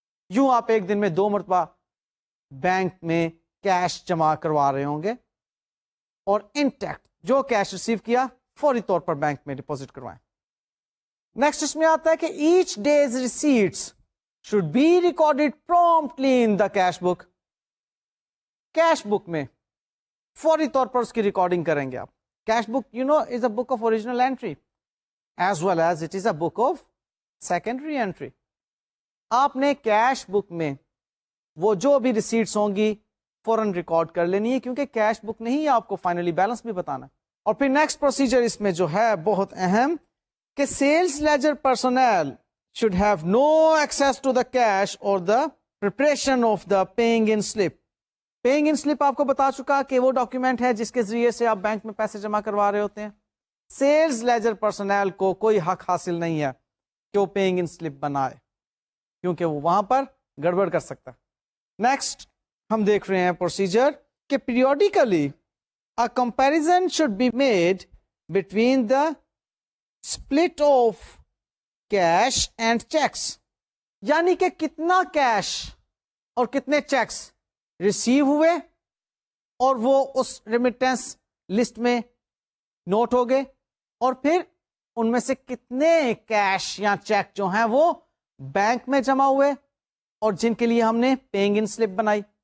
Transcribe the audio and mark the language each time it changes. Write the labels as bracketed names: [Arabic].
[Urdu] یوں آپ ایک دن میں 2 مرتبہ بینک میں کیش جمع کروا رہے ہوں گے, اور انٹیکٹ جو کیش ریسیو کیا فوری طور پر بینک میں ڈپازٹ کروائیں. نیکسٹ اس میں آتا ہے کہ [English] Each day's receipts should be recorded promptly in the cash book. [Urdu] Cash book میں فوری طور پر اس کی ریکارڈنگ کریں گے آپ. [English] Cash book you know is a book of original entry as well as it is a book of secondary entry. [Urdu] آپ نے cash book میں وہ جو بھی ریسیٹس ہوں گی فوراً ریکارڈ کر لینی ہے, کیونکہ کیش بک نہیں ہے, آپ کو فائنلی بیلنس بھی بتانا. اور پھر نیکسٹ پروسیجر اس میں جو ہے بہت اہم, کہ [English] Sales ledger personnel should have no access to the cash or the preparation of the paying in slip. [Urdu] Paying in slip آپ کو بتا چکا کہ وہ ڈاکیومنٹ ہے جس کے ذریعے سے آپ بینک میں پیسے جمع کروا رہے ہوتے ہیں. سیلس لیجر پرسنل کو کوئی حق حاصل نہیں ہے کہ وہ پیئنگ ان سلپ بنائے, کیونکہ وہ وہاں پر گڑبڑ کر سکتا ہے. نیکسٹ ہم دیکھ رہے ہیں پروسیجر کہ [English] Periodically a comparison should be made between the split of cash and checks. [Urdu] یعنی کہ کتنا کیش اور کتنے چیکس ریسیو ہوئے اور وہ اس ریمیٹنس لسٹ میں نوٹ ہو گئے, اور پھر ان میں سے کتنے کیش یا چیک جو ہیں وہ بینک میں جمع ہوئے اور جن کے لیے ہم نے پیئنگ ان سلپ بنائی.